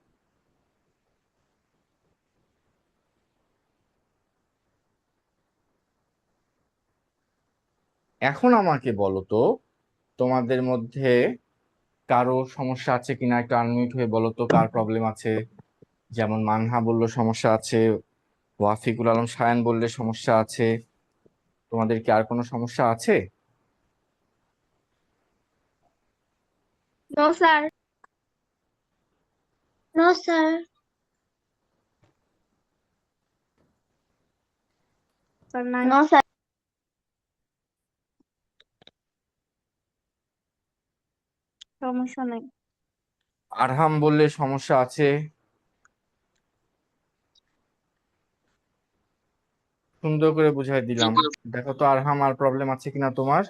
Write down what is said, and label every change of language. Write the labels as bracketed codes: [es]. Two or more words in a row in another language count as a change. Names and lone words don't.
[bn] এখন আমাকে বলো তো, তোমাদের মধ্যে কারো সমস্যা আছে কিনা, একটু আনমিউট হয়ে বলো তো কার প্রবলেম আছে। যেমন মানহা বললো সমস্যা আছে, ওয়াফিকুল আলম সায়ান বললে সমস্যা আছে। তোমাদের কি আর কোনো সমস্যা আছে? [en] No, sir. No, sir. No, sir. [bn] সমস্যা নাই। আরহাম বললে সমস্যা আছে, সুন্দর করে বুঝাই দিলাম। দেখো তো আরহাম, আর প্রবলেম আছে কিনা তোমার?